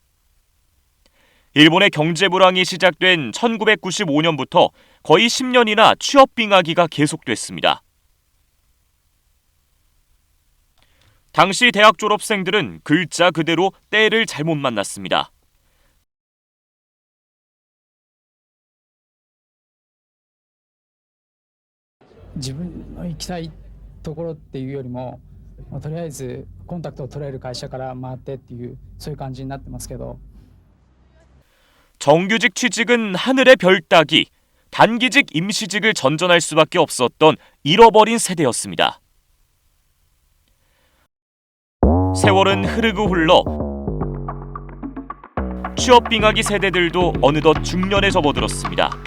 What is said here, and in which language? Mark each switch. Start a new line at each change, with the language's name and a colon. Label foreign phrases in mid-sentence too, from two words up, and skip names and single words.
Korean: 일본의 경제 불황이 시작된 1995년부터 거의 10년이나 취업 빙하기가 계속됐습니다. 당시 대학 졸업생들은 글자 그대로 때를 잘못 만났습니다.
Japanese: 自分の行きたいところっていうよりも、とりあえずコンタクトを取れる会社から回ってっていうそういう感じになってますけど。
Korean: 정규직 취직은 하늘의 별 따기, 단기직 임시직을 전전할 수밖에 없었던 잃어버린 세대였습니다. 세월은 흐르고 흘러 취업 빙하기 세대들도 어느덧 중년에 접어들었습니다.